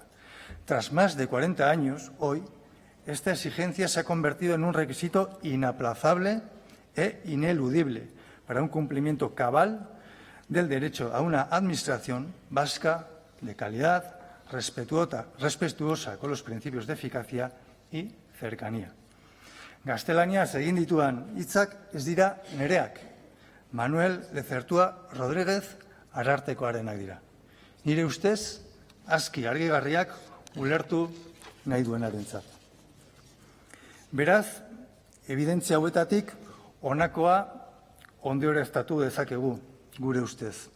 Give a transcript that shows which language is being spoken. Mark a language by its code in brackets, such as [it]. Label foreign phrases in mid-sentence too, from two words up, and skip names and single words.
[es] Tras más de 40 años, hoy, esta exigencia se ha convertido en un requisito inaplazable e ineludible para un cumplimiento cabal del derecho a una administración vasca de calidad, respetuosa con los principios de eficacia y cercanía. [eu] Gaztelaniaz egin ditudan hitzak ez dira nereak. Manuel Lezertua Rodríguez Arartekoarenak dira. Nire ustez, aski argigarriak ulertu nahi duenarentzat. Beraz, ebidentzia hauetatik honakoa ondorioztatu dezakegu gure ustez.